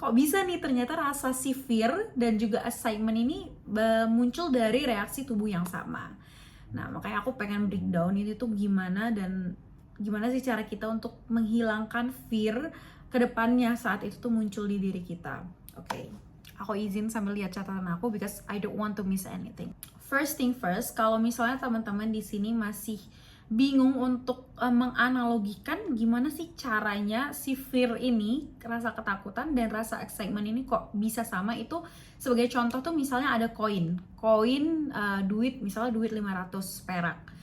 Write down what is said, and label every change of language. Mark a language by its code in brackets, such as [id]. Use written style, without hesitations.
[id] Kok bisa nih ternyata rasa si fear dan juga excitement ini muncul dari reaksi tubuh yang sama. Nah, makanya aku pengen breakdown ini tuh gimana dan gimana sih cara kita untuk menghilangkan fear ke depannya saat itu tuh muncul di diri kita. Oke, aku izin sambil lihat catatan aku [en] because I don't want to miss anything. First thing first, [id] kalau misalnya teman-teman di sini masih bingung untuk menganalogikan gimana sih caranya si fear ini, rasa ketakutan dan rasa excitement ini kok bisa sama, itu sebagai contoh tuh misalnya ada koin duit, misalnya duit 500 perak.